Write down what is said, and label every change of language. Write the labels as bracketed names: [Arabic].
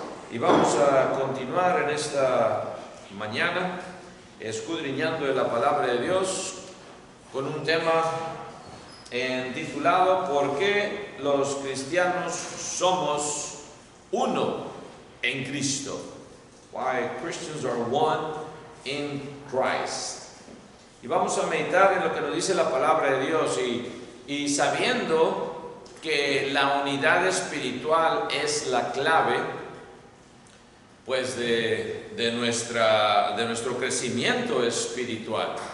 [Spanish] Y vamos a continuar en esta mañana escudriñando la palabra de Dios con un tema titulado ¿Por qué los cristianos somos uno en Cristo? [English] Why Christians are one in Christ. [Spanish] Y vamos a meditar en lo que nos dice la palabra de Dios y sabiendo que la unidad espiritual es la clave pues de nuestro crecimiento espiritual.